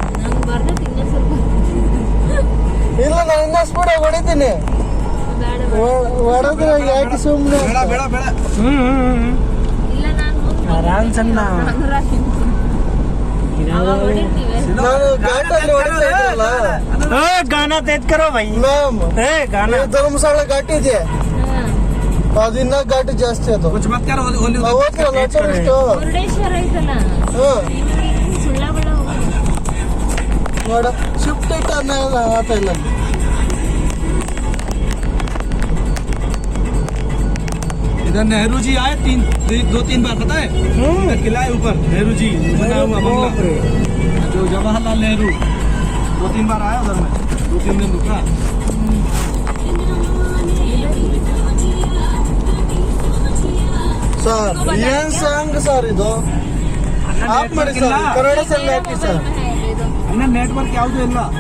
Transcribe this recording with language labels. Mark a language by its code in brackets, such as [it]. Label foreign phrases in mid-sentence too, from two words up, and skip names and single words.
[kn] ಇಲ್ಲ ನಾನು ಇನ್ನೂ ಸ್ಪೀಡ್ ಆಗಿ ಹೊಡಿತೀನಿ. ಹೊಡೆದ್ರೆ ಯಾಕೆ ಸುಮ್ಮನೆ ಆರಾಮ್ ಸಣ್ಣ ನಾನು ಘಾಟಲ್ಲಿ ಹೊಡಿತಾ ಇದ್ದಲ್ಲ. [hi] गाना तेज करो भाई [kn] ಮ್ಯಾಮ್ [hi] गाना [kn] ಧರ್ಮಸ್ಥಳ ಘಾಟಿ ಇದೆ, ಅದಿನ್ನ ಘಾಟಿ ಜಾಸ್ತಿ ಅದು. [hi] कुछ मत करो [kn] ಮುರುಡೇಶ್ವರ ಐತಲ್ಲ ಸುಳ್ಳಬಳ ನೋಡ ಶಿಫ್ಟ್ ಇಟ್ಟು ಅನ್ನ ಆತ ಇಲ್ಲ. [hi] इधर नेहरू जी आए 2-3 बार, पता है? किला है ऊपर नेहरू जी बना हुआ बंगला, जो जवाहरलाल नेहरू 2-3 बार आया उधर में, 2-3 दिन रुका. [kn] ಸರ್ ಏನ್ ಸಾಂಗ್ ಸರ್ ಇದು? ಆಫ್ ಮಾಡಿ ಸರ್, ಕನ್ನಡ ಸಾಂಗ್ ಹಾಕಿ ಸರ್. ಅಣ್ಣ ನೆಟ್ವರ್ಕ್ ಯಾವುದು ಇಲ್ಲ.